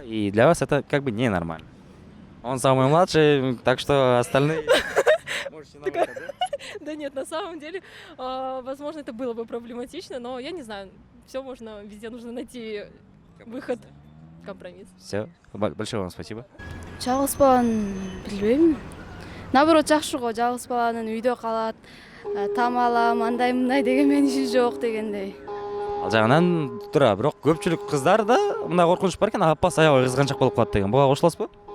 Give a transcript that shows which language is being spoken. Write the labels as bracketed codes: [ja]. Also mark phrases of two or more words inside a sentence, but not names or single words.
[ru] И для вас это как бы ненормально. Он самый младший, так что остальные... Можете нам это, да? Да нет, на самом деле, возможно, это было бы проблематично, но я не знаю, все можно, везде нужно найти выход, компромисс. Все, большое вам спасибо. [ky] Жалгыз баланы билбейм. Наоборот жакшы го, жалгыз баланын үйдө калат, там алам, андай мындай деген менин иши жок дегендей. Ал жагынан туура, бирок көпчүлүк кыздар да мындай коркунуч бар экен, апасы аябай кызганчак болуп калат деген. Буга кошуласызбы?